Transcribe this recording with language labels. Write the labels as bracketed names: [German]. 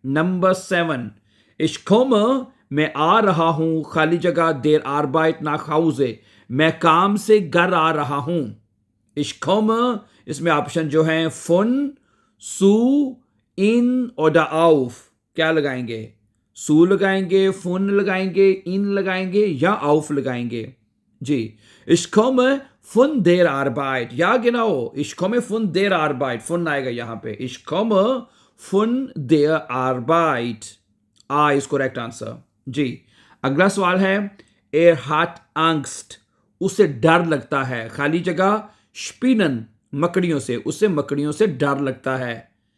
[Hindi] Number 7, [German] ich komme, [Hindi] मैं आ रहा हूं खाली जगह [German] der Arbeit nach Hause, [Hindi] मैं काम से घर आ रहा हूं। [German] ich komme, [Hindi] इसमें ऑप्शन जो है फुन, सू, इन oder auf। क्या लगाएंगे? सू लगाएंगे, फुन लगाएंगे, इन लगाएंगे या auf लगाएंगे? [German] जी, ich komme von der Arbeit, ja genau, ich komme von der Arbeit, [Hindi] फुन आएगा यहां पे। [German] ich komme von der Arbeit, [English] A is correct answer. [Hindi] जी, अगला सवाल है, [German] er hat Angst, [Hindi] उसे डर लगता है। खाली जगह स्पिनन, मकड़ियों से, उसे मकड़ियों से डर लगता है।